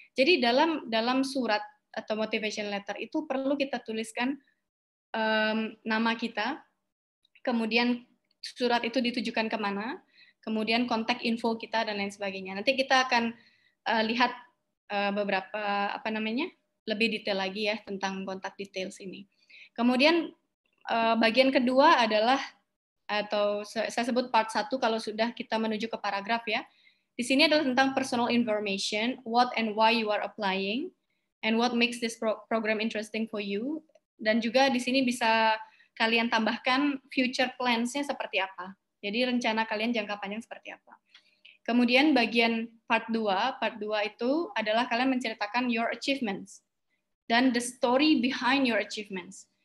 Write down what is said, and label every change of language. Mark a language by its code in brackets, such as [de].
[id] Jadi dalam surat atau motivation letter itu perlu kita tuliskan nama kita, kemudian surat itu ditujukan kemana, kemudian kontak info kita dan lain sebagainya. Nanti kita akan lihat beberapa lebih detail lagi ya tentang kontak details ini. Kemudian bagian kedua adalah atau saya sebut part 1 kalau sudah kita menuju ke paragraf ya. Di sini adalah tentang [en] personal information, what and why you are applying, and what makes this program interesting for you. [id] Dan juga di sini bisa kalian tambahkan future plans-nya seperti apa. Jadi rencana kalian jangka panjang seperti apa. Kemudian bagian part 2 itu adalah kalian menceritakan [en] your achievements [id] dan [en] the story behind your achievements.